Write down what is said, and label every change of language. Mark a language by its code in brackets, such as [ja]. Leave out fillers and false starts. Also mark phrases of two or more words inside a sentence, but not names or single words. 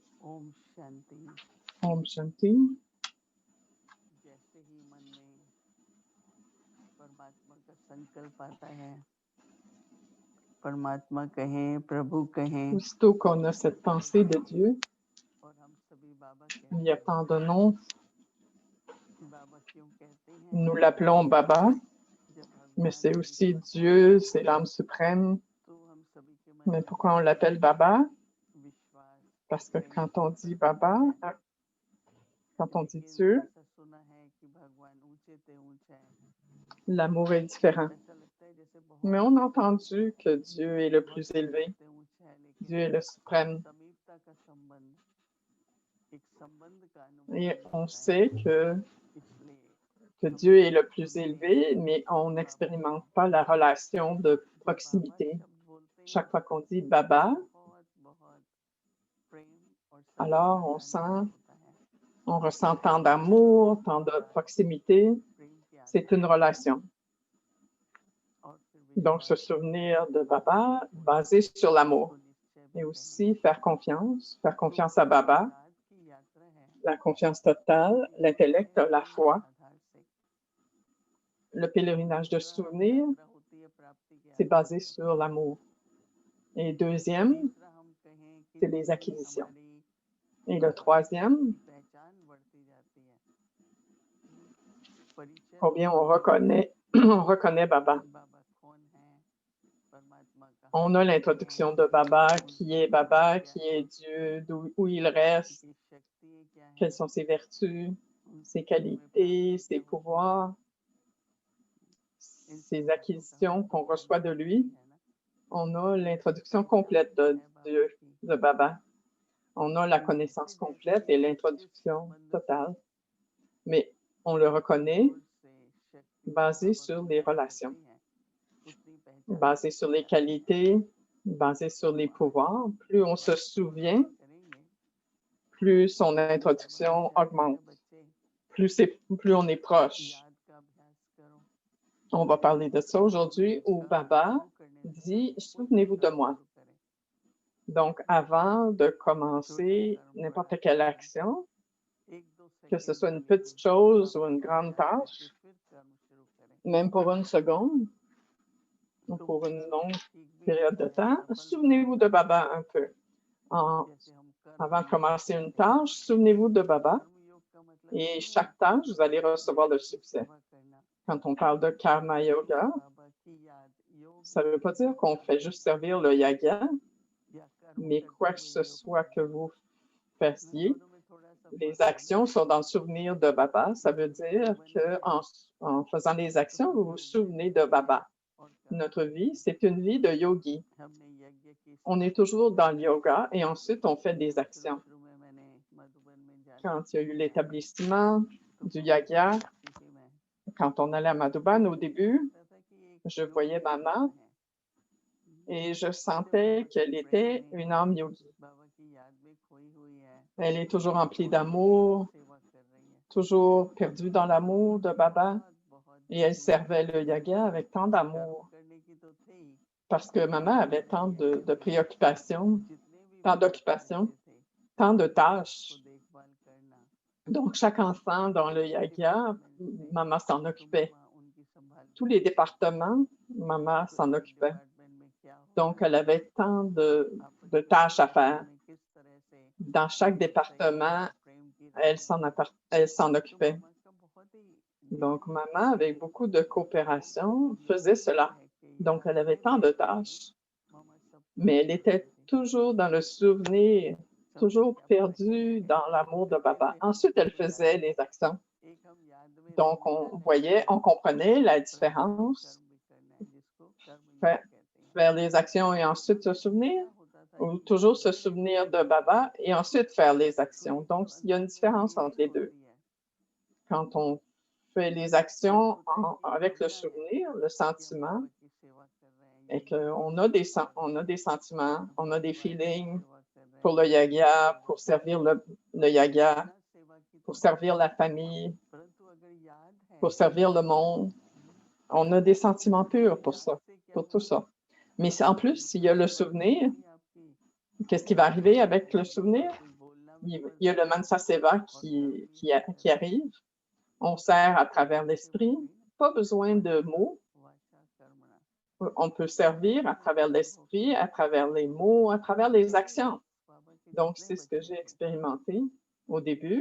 [hi] ओम शांति। ओम शांति. जैसे ही मन में परमात्मा का संकल्प आता है, परमात्मा कहें, प्रभु कहें, [fr] Aussitôt qu'on a cette pensée de Dieu, [hi] और हम सभी बाबा [fr] il y a [hi] कहते हैं। [fr] tant de noms, [hi] बाबा क्यों कहते हैं? [fr] nous l'appelons Baba, [hi] जब [fr] mais [hi] भगवान [fr] c'est aussi Dieu, c'est l'âme suprême. [hi] तो हम सभी के मन [fr] Mais [hi] में [fr] pourquoi on l'appelle Baba? [hi] विश्वास, [fr] Parce que [hi] प्रेम, [fr] quand on dit [hi] प्रसन्नता [fr] Baba, [hi] है। [fr] quand on dit [hi] लेकिन [fr] Dieu, [hi] ऐसा सुना है कि भगवान ऊंचे ते ऊंचा है। [fr] l'amour est différent. [hi] ऐसा लगता है जैसे [fr] Mais [hi] बहुत [fr] on a entendu que Dieu est le [hi] बहुत [fr] plus élevé, [hi] ऊंचे ते ऊंचा है, [fr] Dieu [hi] लेकिन [fr] est le suprême. [hi] समीपता का संबंध, एक संबंध का अनुभव [fr] Et [hi] नहीं [fr] on [hi] होता है। [fr] sait [hi] इसलिए [fr] que [hi] हम [fr] Dieu est [hi] कभी [fr] le plus [hi] सुनते [fr] élevé, mais on [hi] बाबा [fr] n'expérimente [hi] को। [fr] pas la relation de [hi] जब बाबा [fr] proximité. [hi] शब्द बोलते हैं [fr] Chaque fois qu'on dit [hi] तो [fr] Baba, [hi] बहुत बहुत प्रेम और [fr] alors [hi] समीपता [fr] on [hi] का अनुभव [fr] sent, [hi] होता है। [fr] on ressent tant d'amour, tant de proximité. [hi] प्रेम की [fr] C'est [hi] आधार [fr] une relation. [hi] और फिर [fr] Donc, se [hi] विश्वास [fr] souvenir de Baba basé sur l'amour. [hi] को निश्चय भी [fr] Et [hi] कहें। [fr] aussi faire confiance à [hi] तो [fr] Baba, [hi] याद की यात्रा है [fr] la confiance totale, l'intellect, la [hi] प्रेम के [fr] foi. [hi] आधार से। [fr] Le pèlerinage de [hi] दूसरा [fr] souvenir, [hi] यात्रा होती है प्राप्ति के [fr] c'est [hi] आधार [fr] basé [hi] से। [fr] sur l'amour. Et deuxième, [hi] तीसरा हम कहें कि [fr] c'est les [hi] जितनी [fr] acquisitions. [hi] हमारी [fr] Et le troisième, [hi] की पहचान बढ़ती जाती है, परिचय [fr] combien [hi] होता है [fr] on reconnaît Baba. [hi] कि बाबा कौन है, परमात्मा कहाँ [fr] On a [hi] रहते [fr] l'introduction [hi] हैं, [fr] de Baba, qui [hi] उनकी [fr] est Baba, [hi] क्या [fr] qui [hi] है, [fr] est Dieu, où il reste, [hi] उनकी शक्ति क्या है, [fr] quelles sont ses vertus, ses [hi] उनसे जो हमें [fr] qualités, [hi] प्राप्ति [fr] ses [hi] क्या होती है। [fr] pouvoirs, [hi] इन सब [fr] ses [hi] बातों का [fr] acquisitions [hi] हमें [fr] qu'on reçoit de [hi] जानकारी [fr] lui. [hi] है ना। [fr] On a l'introduction [hi] पहचान [fr] complète [hi] जो [fr] de [hi] है बाबा [fr] Dieu, [hi] की, [fr] de Baba. On a la [hi] वो [fr] connaissance [hi] जैसे [fr] complète et [hi] जैसे इस [fr] l'introduction [hi] संबंध [fr] totale. [hi] से [fr] Mais on le reconnaît [hi] जोर से शक्ति से [fr] basé [hi] बाबा [fr] sur [hi] को [fr] les [hi] याद [fr] relations, [hi] करते हैं, उतनी पहचान [fr] basé sur [hi] बढ़ती [fr] les [hi] जाती है। [fr] qualités, basé sur les [hi] तो आज [fr] pouvoirs. Plus on se [hi] बाबा की [fr] souvient, [hi] चर्चा करेंगे। [fr] plus son [hi] जब [fr] introduction [hi] हम कहते [fr] augmente, [hi] हैं बच्चे [fr] plus on est proche. [hi] याद का अभ्यास करो, [fr] On va parler de ça aujourd'hui où [hi] इसका [fr] Baba [hi] शुरू करने से [fr] dit [hi] पहले कोई भी [fr] souvenez-vous de [hi] काम [fr] moi. [hi] शुरू करें, [fr] Donc, avant de [hi] छोटा [fr] commencer [hi] कर्म [fr] n'importe [hi] बड़ा [fr] quelle [hi] कर्म, [fr] action, [hi] एक दो [fr] que ce [hi] सेकंड [fr] soit [hi] के [fr] une [hi] लिए [fr] petite [hi] भी [fr] chose ou [hi] बाबा [fr] une [hi] को [fr] grande [hi] याद करके [fr] tâche, [hi] फिर कर्म शुरू करें, [fr] même pour une seconde ou [hi] तो [fr] pour une longue [hi] ठीक भी [fr] période [hi] होता [fr] de [hi] है, [fr] temps, [hi] सफल भी [fr] souvenez-vous [hi] होता [fr] de [hi] है। [fr] Baba un peu. [hi] जैसे हम [fr] Avant de [hi] कर्म योग [fr] commencer une [hi] करते हैं, [fr] tâche, souvenez-vous de Baba. [hi] कर्म योग का मतलब [fr] Et [hi] नहीं है [fr] chaque tâche, vous allez recevoir le [hi] बाबा की [fr] succès. [hi] सेवा करना, [fr] Quand on parle de [hi] कर्म योग, बाबा की याद योग [fr] ça ne veut pas dire qu'on fait juste servir le yaga, [hi] या कर्म [fr] mais [hi] करते [fr] quoi que [hi] हुए [fr] ce [hi] योग [fr] soit que [hi] करना, [fr] vous fassiez, [hi] दोनों में थोड़ा सा [fr] les [hi] फर्क है ना। [fr] actions sont dans le souvenir de Baba. Ça veut dire [hi] जीवन है [fr] en faisant les [hi] तो [fr] actions, [hi] सब [fr] vous vous [hi] योगी [fr] souvenez de [hi] रहते हैं [fr] Baba. [hi] और कर्म [fr] Notre [hi] करते [fr] vie, [hi] हैं। [fr] c'est une vie de yogi. [hi] हमने यज्ञ की [fr] On est [hi] स्थापना [fr] toujours [hi] की, [fr] dans le yoga et ensuite on fait des [hi] शुरू [fr] actions. [hi] शुरू में मैंने मधुबन में जाना [fr] Quand il y a eu [hi] सीखा, [fr] l'établissement [hi] तो [fr] du [hi] बहुत [fr] yaga, [hi] खुशी थी मैं, [fr] quand on allait à Madhuban au [hi] मुझे [fr] début, [hi] लगता था कि एक [fr] je [hi] योगी [fr] voyais [hi] आत्मा [fr] maman [hi] है, [fr] et je [hi] सिर्फ बाबा [fr] sentais [hi] के [fr] qu'elle [hi] प्रेम [fr] était [hi] में, [fr] une âme yogi. [hi] बाबा की याद में खोई हुई है [fr] Elle est toujours remplie [hi] और यहीं [fr] d'amour, [hi] सेवा कर रही है। [fr] toujours perdue dans l'amour de Baba. [hi] बहुत बहुत [fr] Et elle [hi] धन्य [fr] servait le yaga avec tant [hi] कर्म [fr] d'amour [hi] करने की तो थी ही, [fr] parce que maman avait tant [hi] लेकिन यज्ञ [fr] de [hi] में [fr] préoccupations, [hi] जितने भी [fr] tant [hi] बालक [fr] d'occupations, [hi] रहते थे [fr] tant de [hi] उसको [fr] tâches. [hi] देखभाल करना, [fr] Donc, chaque enfant dans le [hi] सभी [fr] yaga, [hi] डिपार्टमेंट्स में [fr] maman s'en [hi] तो [fr] occupait. [hi] मामा उनकी संभाल [fr] Tous [hi] थी। [fr] les départements, maman [hi] तो [fr] s'en [hi] एक [fr] occupait. [hi] डिपार्टमेंट में क्या हो [fr] Donc, [hi] रहा [fr] elle [hi] है, [fr] avait tant [hi] आपस [fr] de [hi] में [fr] tâches à [hi] संबंध [fr] faire. [hi] में किस तरह से [fr] Dans chaque [hi] सहयोग [fr] département, [hi] और प्रेम की राह है, [fr] elle s'en [hi] तो [fr] occupait. [hi] मामा का बहुत ही [fr] Donc, [hi] ध्यान [fr] maman, [hi] रहता [fr] avec [hi] था। [fr] beaucoup de coopération, faisait cela. [hi] कह के [fr] Donc, elle avait [hi] याद [fr] tant [hi] में [fr] de [hi] रहती थी, [fr] tâches, [hi] मामा सब [fr] mais [hi] काम [fr] elle [hi] करती [fr] était [hi] थी। [fr] toujours dans le souvenir, [hi] समझा [fr] toujours [hi] क्या बाबा क्या [fr] perdue [hi] कह [fr] dans [hi] रहे हैं? [fr] l'amour de [hi] फिर [fr] Baba. [hi] कैसे हम [fr] Ensuite, elle [hi] दोनों याद [fr] faisait [hi] में, [fr] les actions. [hi] एक हम याद में [fr] Donc, [hi] रहना [fr] on [hi] है [fr] voyait, on comprenait la [hi] और दूसरा [fr] différence. [hi] कर्म भी करना है, जिसको कर्म योग [fr] Faire, [hi] कहते हैं। [fr] faire les actions et ensuite se souvenir, [hi] ऐसा होता था [fr] ou [hi] कि [fr] toujours se [hi] हर [fr] souvenir de [hi] दिन [fr] Baba et ensuite faire les [hi] तो [fr] actions. [hi] एक [fr] Donc, [hi] जो [fr] il y a une [hi] अंदर में [fr] différence entre [hi] फीलिंग [fr] les deux. [hi] होती है, [fr] Quand on fait les [hi] एक [fr] actions [hi] होता है कि [fr] avec le [hi] भावना है [fr] souvenir, le [hi] कि हम [fr] sentiment, [hi] बाबा की सेवा कर रहे हैं, [fr] et [hi] यज्ञ की [fr] qu'on [hi] सेवा कर रहे [fr] on a [hi] हैं, [fr] des sentiments, on a des [hi] परिवार की [fr] feelings [hi] सेवा कर रहे [fr] pour [hi] हैं, [fr] le [hi] धर्म की [fr] yaga, [hi] सेवा [fr] pour [hi] कर [fr] servir [hi] रहे हैं, [fr] le yaga, [hi] बिना सेवा की तो [fr] pour [hi] है, [fr] servir la famille, [hi] परंतु अगर याद है, [fr] pour servir le monde. On a des sentiments purs pour [hi] याद [fr] ça, [hi] से क्या [fr] pour tout [hi] होगा, [fr] ça. Mais en plus, s'il y a le [hi] सेवा तो [fr] souvenir, [hi] होगी आपकी, [fr] qu'est-ce qui va arriver avec le [hi] लेकिन [fr] souvenir? [hi] कुछ बोलना [fr] il y a le [hi] मंसा सेवा [fr] qui arrive. On sert à travers l'esprit. Pas besoin de mots. On peut servir à travers l'esprit, à travers les mots, à travers les actions. Donc, c'est ce que j'ai expérimenté au début.